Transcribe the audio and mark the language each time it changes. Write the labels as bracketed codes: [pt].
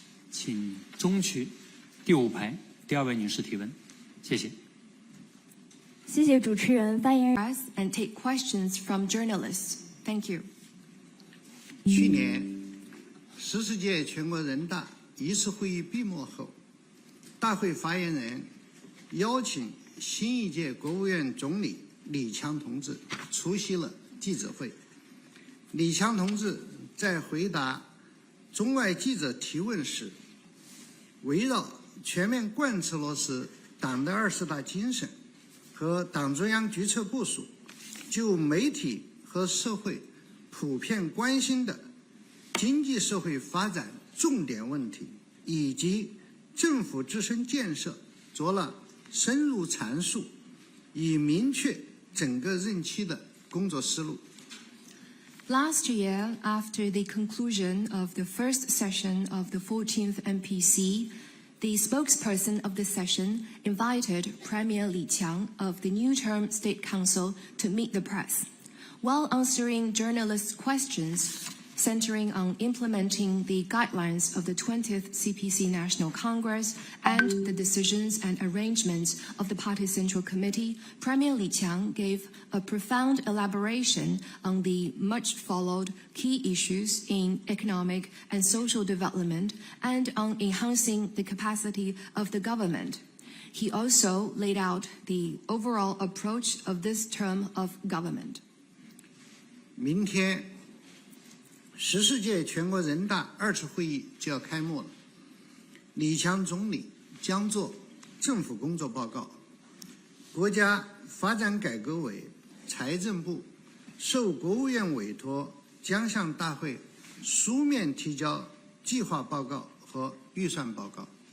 [zh] 请中区第5排第2位女士提问，谢谢。谢谢主持人，发言人。 [en] Press and take questions from journalists. Thank you. [zh] 去年14届全国人大一次会议闭幕后，大会发言人邀请新一届国务院总理李强同志出席了记者会。李强同志在回答中外记者提问时，围绕全面贯彻落实党的20大精神和党中央决策部署，就媒体和社会普遍关心的经济社会发展重点问题以及政府自身建设做了深入阐述，以明确整个任期的工作思路。 [en] Last year, after the conclusion of the first session of the 14th NPC, the spokesperson of the session invited Premier Li Qiang of the new term State Council to meet the press. While answering journalists' questions centering on implementing the guidelines of the 20th CPC National Congress and the decisions and arrangements of the Party Central Committee, Premier Li Qiang gave a profound elaboration on the much-followed key issues in economic and social development and on enhancing the capacity of the government. He also laid out the overall approach of this term of government. [zh] 明天14届全国人大2次会议就要开幕了，李强总理将作政府工作报告。国家发展改革委、财政部受国务院委托，将向大会书面提交计划报告和预算报告。